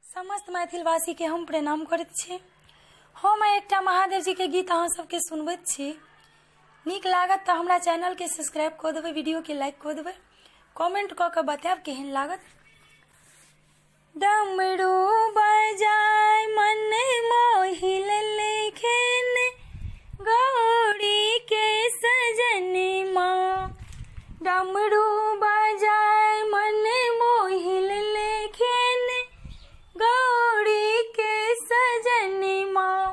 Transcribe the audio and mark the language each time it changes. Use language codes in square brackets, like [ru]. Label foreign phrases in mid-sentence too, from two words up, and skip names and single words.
[mai] समस्त मैथिलवासी के हम प्रणाम करैत छी। हम एकटा महादेव जी के गीत अहाँ सबके सुनबैत छी। नीक लागत तो हमरा चैनल के सब्सक्राइब कर देबै, वीडियो के लाइक कर देबै, कमेंट क के बताएब केहन लागत। डमरू बजाय मन मोहि लेखेन गौरी के सजनी माँ। डमरू बजाय मन मोहि लेखेन गौरी के सजनी माँ।